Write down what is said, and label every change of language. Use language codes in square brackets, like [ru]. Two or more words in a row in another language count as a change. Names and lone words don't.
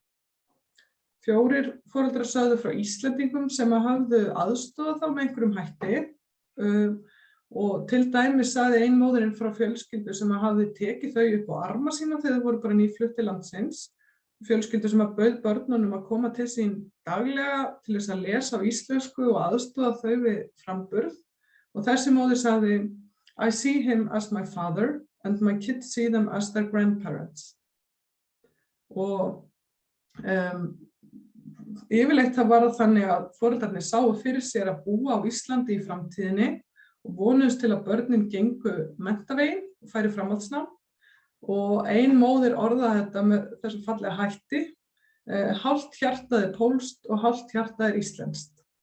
[is] 4 foreldrar sögðu frá Íslendingum sem hafðu aðstoðað þá með einhverjum hætti og til dæmis sagði ein móðirin frá fjölskyldu sem hafði tekið þau upp á arma sína þegar þau voru bara nýflutt til landsins. Fjölskyldu sem bauð börnunum að koma til sín daglega til þess að lesa á íslensku og aðstoða þau við framburð. Og þessi móðir sagði, [en] I see him as my father and my kids see them as their grandparents. [is] Og yfirleitt það var þannig að foreldrarnir sáu fyrir sér að búa á Íslandi í framtíðinni og vonuðust til að börnin gengu menntaveginn og færi framhaldsnám og ein móðir orðaði þetta með þessum fallega hætti, hálft hjartað pólskt og hálft hjartað íslenskt.